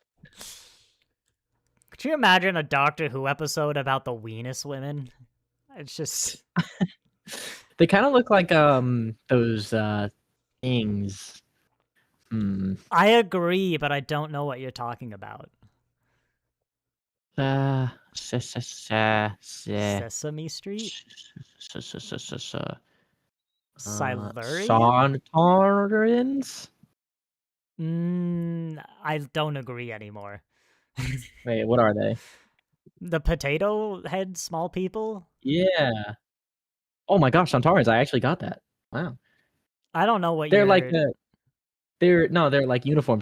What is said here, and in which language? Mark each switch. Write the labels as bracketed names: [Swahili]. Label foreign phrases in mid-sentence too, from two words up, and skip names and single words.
[English] Could you imagine a Doctor Who episode about the Venus women? It's just They kind of look like those things. Hmm. I agree, but I don't know what you're talking about. Se- se- se- se- Sesame Street? se- se- se- se- se- Silurian? Sontarans? I don't agree anymore. Wait, what are they? The potato head small people? Yeah. Oh my gosh, Sontarans! I actually got that. Wow. I don't know what They're like you're. they're like uniforms.